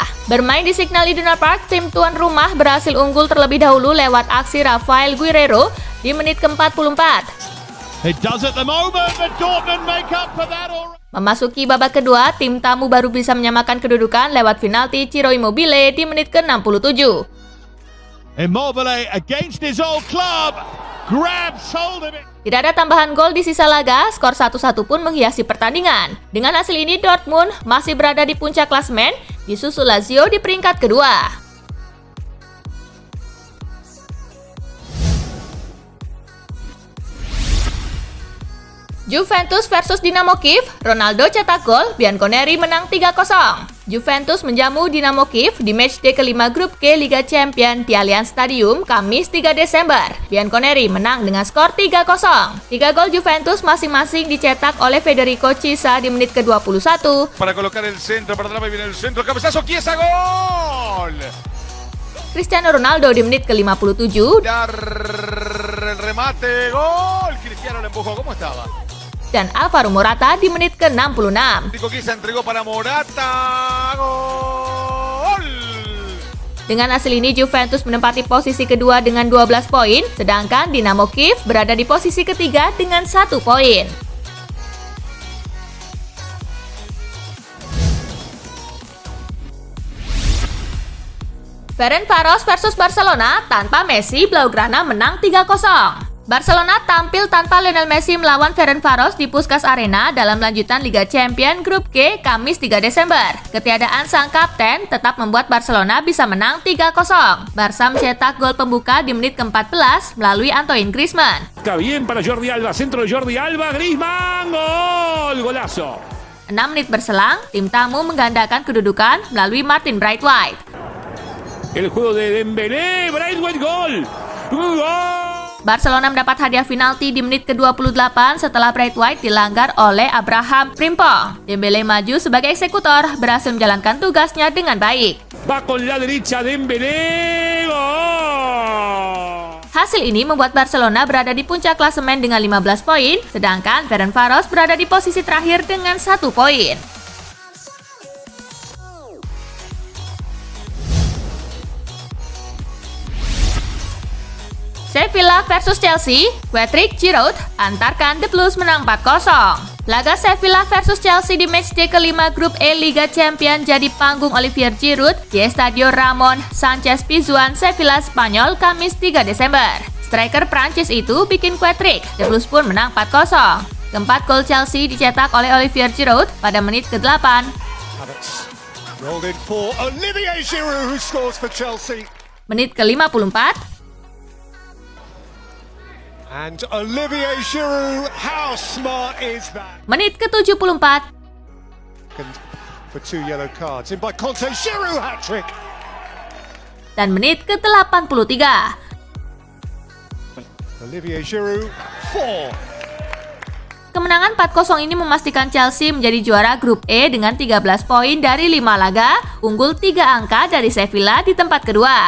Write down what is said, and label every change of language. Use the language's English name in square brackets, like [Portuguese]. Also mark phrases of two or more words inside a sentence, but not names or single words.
[Indonesian] Bermain di Signal Iduna Park, tim tuan rumah berhasil unggul terlebih dahulu lewat aksi Rafael Guerreiro di menit ke-44. Memasuki babak kedua, tim tamu baru bisa menyamakan kedudukan lewat penalti Ciro Immobile di menit ke-67. [English] Immobile against his old club. Grabs hold of it. [Indonesian] Tidak ada tambahan gol di sisa laga, skor 1-1 pun menghiasi pertandingan. Dengan hasil ini, Dortmund masih berada di puncak klasemen, disusul Lazio di peringkat kedua. Juventus versus Dinamo Kiev, Ronaldo cetak gol, Bianconeri menang 3-0. Juventus menjamu Dinamo Kiev di matchday kelima grup G Liga Champions di Allianz Stadium Kamis 3 Desember. Bianconeri menang dengan skor 3-0. 3 gol Juventus masing-masing dicetak oleh Federico Chiesa di menit ke-21. [Spanish] Para colocar el centro, para atrás viene el centro, cabezazo, Chiesa, gol! [Indonesian] Cristiano Ronaldo di menit ke-57. [Spanish] El remate, gol! Cristiano le empujó, ¿cómo estaba? [Indonesian] Dan Alvaro Morata di menit ke-66. [Spanish] Chiesa entregó para Morata, gol! [Indonesian] Dengan hasil ini, Juventus menempati posisi kedua dengan 12 poin, sedangkan Dinamo Kiev berada di posisi ketiga dengan 1 poin. Ferencváros versus Barcelona, tanpa Messi, Blaugrana menang 3-0. Barcelona tampil tanpa Lionel Messi melawan Ferencváros di Puskás Arena dalam lanjutan Liga Champions Grup G Kamis 3 Desember. Ketiadaan sang kapten tetap membuat Barcelona bisa menang 3-0. Barca mencetak gol pembuka di menit ke-14 melalui Antoine Griezmann. [Spanish] Está bien para Jordi Alba, centro de Jordi Alba, Griezmann, gol, golazo. [Indonesian] 6 menit berselang, tim tamu menggandakan kedudukan melalui Martin Braithwaite. [Spanish] El juego de Dembélé, Braithwaite, gol, gol. [Indonesian] Barcelona mendapat hadiah penalti di menit ke-28 setelah Braithwaite dilanggar oleh Abraham Frimpong. Dembélé maju sebagai eksekutor, berhasil menjalankan tugasnya dengan baik. [Spanish] Va con la derecha Dembélé, gol. [Indonesian] Hasil ini membuat Barcelona berada di puncak klasemen dengan 15 poin, sedangkan Ferencváros berada di posisi terakhir dengan 1 poin. Sevilla versus Chelsea, Patrick Giroud antarkan The Blues menang 4-0. Laga Sevilla versus Chelsea di matchday kelima grup E Liga Champions jadi panggung Olivier Giroud di Estadio Ramon Sánchez Pizjuan, Sevilla, Spanyol, Kamis 3 Desember. Striker Prancis itu bikin Patrick, The Blues pun menang 4-0. Keempat gol Chelsea dicetak oleh Olivier Giroud pada menit ke-8. [English] Rolled in for Olivier Giroud, who scores for Chelsea. [Indonesian] Menit ke-54. [English] And Olivier Giroud, how smart is that? [Indonesian] Menit ke-74, [English] For 2 yellow cards. In by Conte, Giroud hat-trick. [Indonesian] dan menit ke-83. [English] Olivier Giroud, 4. [Indonesian] Kemenangan 4-0 ini memastikan Chelsea menjadi juara grup E dengan 13 poin dari 5 laga, unggul 3 angka dari Sevilla di tempat kedua.